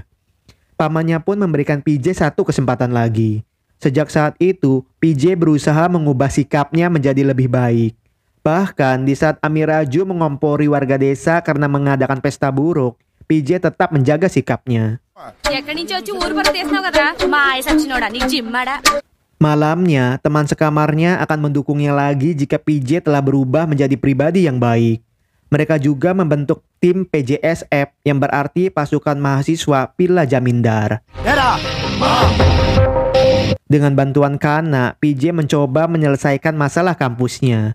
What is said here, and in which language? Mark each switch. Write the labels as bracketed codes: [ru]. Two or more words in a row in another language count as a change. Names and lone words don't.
[id] Pamannya pun memberikan PJ 1 kesempatan lagi. Sejak saat itu, PJ berusaha mengubah sikapnya menjadi lebih baik. Bahkan di saat Amiraju mengompori warga desa karena mengadakan pesta buruk, PJ tetap menjaga sikapnya. [te] ఎక్కడి నుంచి వచ్చి ఊరు పరువు తీసినావు కదరా మా ఆయన సచ్చినోడా నీకు జిమ్మాడా. [id] Malamnya, teman sekamarnya akan mendukungnya lagi jika PJ telah berubah menjadi pribadi yang baik. Mereka juga membentuk tim PJSF yang berarti pasukan mahasiswa Pila Jamindar. Dengan bantuan Kana, PJ mencoba menyelesaikan masalah kampusnya.